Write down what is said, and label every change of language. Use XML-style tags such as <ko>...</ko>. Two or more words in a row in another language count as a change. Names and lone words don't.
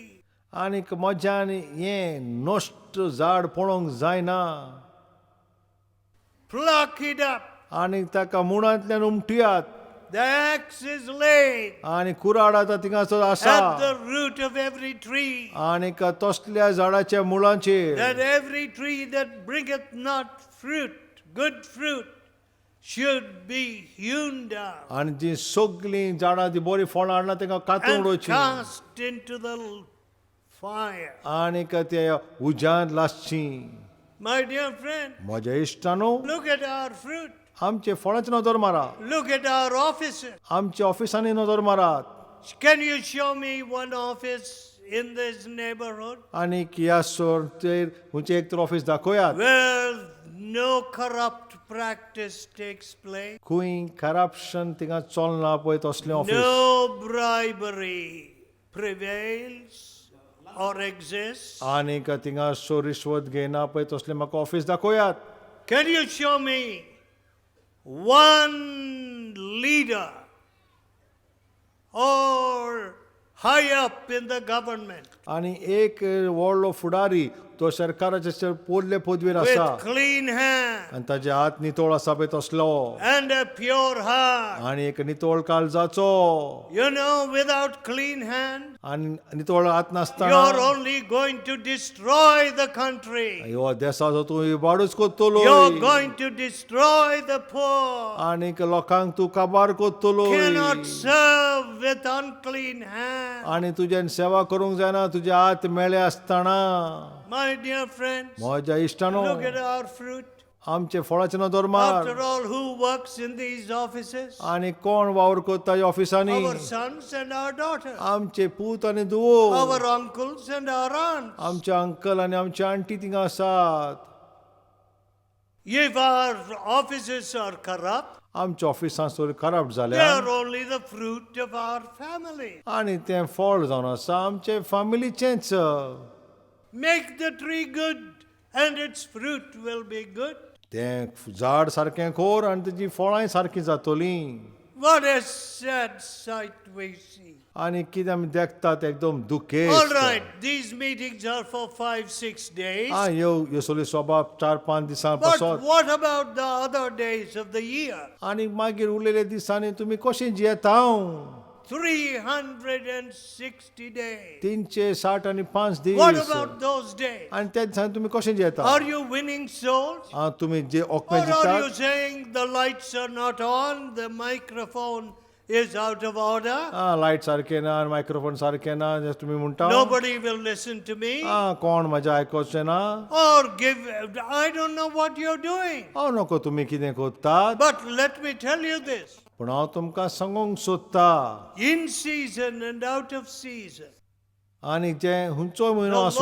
<kok>आनीक म्हज्यान हें नश्ट झाड पळोवंक जायना,</kok> <en>Pluck it up.</en> <kok>आनीक ताका मुळांतल्यान उमटियात,</kok> <en>The axe is laid</en> <kok>आनी कुराड आतां थिंगासर</kok> <en>at</en> <kok>आसा,</kok> <en>the root of every tree,</en> <kok>आनीक तसल्या झाडाच्या मुळांचेर,</kok> <en>that every tree that bringeth not fruit, good fruit, should be hewn down</en> <kok>आनी जीं सगलीं झाडां ती बरीं फळां हाडना तांकां कातून</kok> <en>and</en> <kok>उडोवची,</kok> <en>cast into the fire.</en> <kok>आनीक ते उज्यांत लासची.</kok> <en>My dear friend,</en> <kok>म्हज्या इश्टानो,</kok> <en>look at our fruit.</en> <kok>आमचे फळांची नजर मारा,</kok> <en>Look at our offices.</en> <kok>आमच्या ऑफिसांनी नजर मारात,</kok> <en>Can you show me one office in this neighborhood</en> <kok>आनीक ह्या सुवातेर खंयचें एक तर ऑफिस दाखयात</kok> <en>where no corrupt practice takes place?</en> <kok>खंय करप्शन थिंगा चलना पळय तसलें ऑफिस,</kok> <en>No bribery prevails or exists.</en> <kok>आनीक थिंगा रिश्वत घेयना पळय तसलें म्हाका ऑफिस दाखयात.</kok> <en>Can you show me one leader or high up in the government</en> <kok>आनी एक व्हडलो फुडारी तो सरकाराचे पोरले पदवीर आसा</kok> <en>with clean hands</en> <kok>आनी ताचे हात नितळ आसा पळय तसलो,</kok> <en>and a pure heart?</en> <kok>आनी एक नितळ काळजाचो,</kok> <en>You know, without clean hands,</en> <kok>आनी नितळ हात</kok> <en>you're</en> <kok>नासतना</kok> <en>only going to destroy the country.</en> <kok>ह्यो देशाचो तूं इबाडूच कोत्तलो,</kok> <en>You're going to destroy the poor.</en> <kok>आनीक लोकांक तूं काबार कोत्तलो,</kok> <en>Cannot serve with unclean hands.</en> <kok>आनी तुज्यान सेवा करूंक जायना तुजे हात मेळे आसतना.</kok> <en>My dear friends,</en> <kok>म्हज्या इश्टानो,</kok> <en>look at our fruit.</en> <kok>आमचे फळाचे नदर मार,</kok> <en>After all, who works in these offices?</en> <kok>आनी कोण वावर कोत्ता ह्या ऑफिसांनी?</kok> <en>Our sons and our daughters.</en> <kok>आमचे पूत आनी धुवो,</kok> <en>Our uncles and our aunts.</en> <kok>आमचे अंकल आनी आमचे आंटी थिंगा आसात.</kok> <en>If our offices are corrupt,</en> <kok>आमचे ऑफिसां सोर खराब</kok> <en>they</en> <kok>जाल्या</kok> <en>are only the fruit of our family.</en> <kok>आनी तें फळ जावन आसा आमचे फॅमिलीचेंच.</kok> <en>Make the tree good, and its fruit will be good.</en> <kok>तें झाड सारकें कोर आनी तेजी फळांय सारकीं जातलीं.</kok> <en>What a sad sight we see.</en> <kok>आनी कितें आमी देखतात एकदम दुखेस्त.</kok> <en>All right, these meetings are for 5-6 days.</en> <kok>ह्यो सगळ्यो सभा 4-5 दिसां</kok> <en>But</en> <kok>पासत.</kok> <en>what about the other days of the year?</en> <kok>आनी मागीर उरलेल्या दिसांनी तुमी कशें जियेता?</kok> <en>360 days.</en> <kok>365 दीस.</kok> <en>What about those days?</en> <kok>आनी त्या दिसांनी तुमी कशें जियेता?</kok> <en>Are you winning souls?</en> <kok>तुमी जे ओकमे</kok> <en>Or are you</en> <kok>जितात?</kok> <en>saying the lights are not on, the microphone is out of order?</en> <kok>लायट सारकें ना आनी मायक्रोफोन सारकें ना जे तुमी म्हणटा.</kok> <en>Nobody will listen to me.</en> <kok>कोण म्हाजें आयकोचें ना?</kok> <en>Or give, I don't know what you're doing.</en> <kok>नको तुमी कितें कोत्तात.</kok> <en>But let me tell you this.</en> <kok>पूण हांव तुमकां सांगूंक सोदता,</kok> <en>In season and out of season,</en> <kok>आनी जे खंयचोय म्हयनो</kok> <en>the</en> <kok>आसूं,</kok>